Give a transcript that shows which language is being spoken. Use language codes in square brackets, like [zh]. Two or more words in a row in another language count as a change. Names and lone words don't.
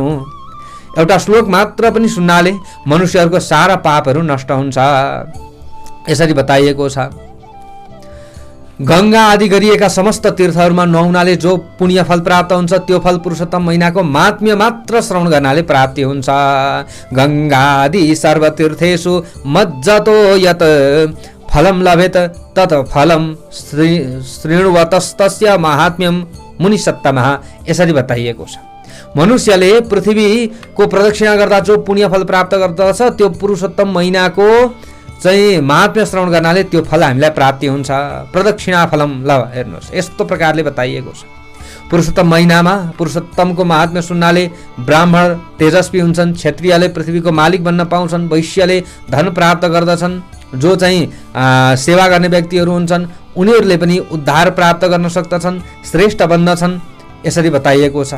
[ne] एउटा श्लोक मात्र पनि सुन्नाले मनुष्यहरूको सारा पापहरू नष्ट हुन्छ। यसरी बताइएको छ, गंगा आदि गरिएका समस्त तीर्थहरूमा नुहाउनाले जो पुण्य फल प्राप्त हुन्छ त्यो फल पुरुषोत्तम महिनाको महात्म्य मात्र श्रवण गर्नाले प्राप्ति हुन्छ। [sa] गंगा आदि सर्वतीर्थेषु मज्जतो यत फलम लभेत तत् फलम श्रृण्वतस्तस्य महात्म्यम मुनिसत्तमः। [ne] यसरी बताइएको छ, मनुष्यले पृथ्वीको प्रदक्षिणा गर्दा जो पुण्य फल प्राप्त गर्दछ त्यो पुरुषोत्तम महिनाको चाहिँ महात्म्य श्रवण गर्नाले त्यो फल हामीलाई प्राप्ति हुन्छ। [sa] प्रदक्षिणा फलम। [ne] ल हेर्नुहोस्, यस्तो प्रकारले बताइएको छ। पुरुषोत्तम महिनामा पुरुषोत्तमको महात्म्य सुन्नाले ब्राह्मण तेजस्वी हुन्छन्, क्षत्रियले पृथ्वीको मालिक बन्न पाउँछन्, वैश्यले धन प्राप्त गर्दछन्, जो चाहिँ सेवा गर्ने व्यक्तिहरू हुन्छन् उनीहरूले पनि उद्धार प्राप्त गर्न सक्दछन्, श्रेष्ठ बन्दछन्, यसरी बताइएको छ।